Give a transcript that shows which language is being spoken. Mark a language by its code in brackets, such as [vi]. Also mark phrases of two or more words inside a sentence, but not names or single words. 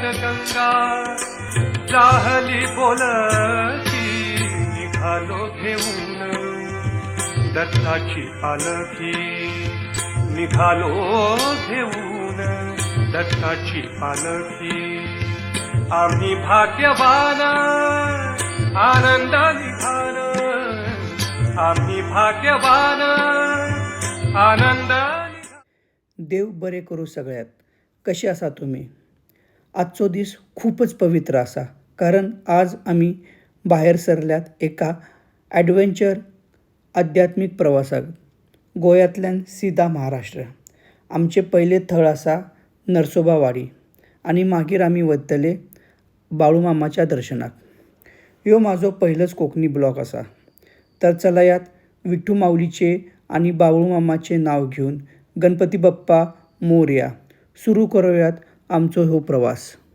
[mr] गंगा जाहली बोलकी निघालो घेऊन दत्ताची पालखी निघालो घेऊन दत्ताची पालखी आम्ही भाग्यवान आनंद निघाल आम्ही भाग्यवान आनंद [kok] देव बरे करू सगळ्यात. कसे असा तुम्ही? आजचो दिस खूपच पवित्र असा, कारण आज आम्ही बाहेर सरल्यात एका ॲडव्हेंचर आध्यात्मिक प्रवासाक गोंयांतल्यान सीधा महाराष्ट्र. आमचे पहिले थळ आसा नरसोबा वाडी आणि मागीर आमी वतले बाळूमामाच्या दर्शनाक. ह्यो म्हाजो पयलोच कोंकणी ब्लॉग आसा. तर चलायात विठ्ठू माऊलीचे आणि बाळूमामाचे नाव घेऊन गणपती बाप्पा मोरया सुरू करूयात आमचो हो प्रवास.